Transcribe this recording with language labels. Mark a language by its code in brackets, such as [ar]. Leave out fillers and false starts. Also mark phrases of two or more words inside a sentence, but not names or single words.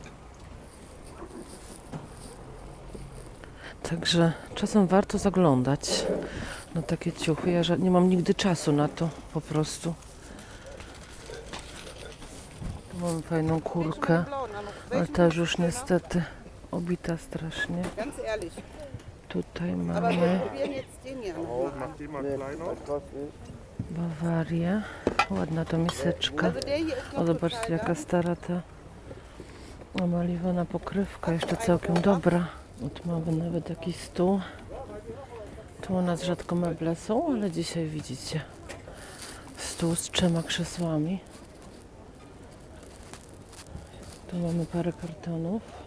[pl] Także czasem warto zaglądać na takie ciuchy. Ja nie mam nigdy czasu na to, po prostu. Tu mamy fajną kurkę, ale też już niestety obita strasznie. [de] Ganz ehrlich. [pl] Tutaj [de] Aber wir [pl] mamy [de] probieren jetzt den hier nochmal. [pl] Bawarię. Ładna to miseczka. [de] Also der hier ist [pl] O, [de] noch [pl] zobaczcie [de] total [pl] jaka [de] da. [pl] stara ta omaliwana pokrywka, jeszcze całkiem dobra. O, tu mamy nawet jakiś stół. Tu u nas rzadko meble są, ale dzisiaj widzicie. Stół z 3 krzesłami. Tu mamy parę kartonów.